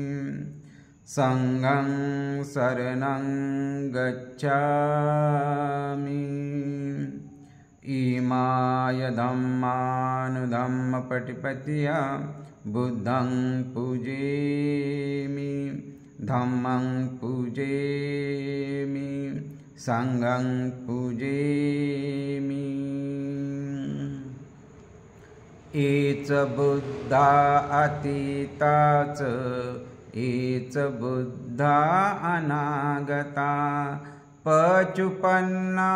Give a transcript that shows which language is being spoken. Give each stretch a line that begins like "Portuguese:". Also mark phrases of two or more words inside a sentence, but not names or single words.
Pali: संघं शरणं गच्छामि इमाय धम्मानुधम्मपटिपत्या बुद्धं पूजयामि धम्मं पूजयामि संघं पूजयामि एच बुद्धा अतीता च एच बुद्धा अनागता पचुपन्ना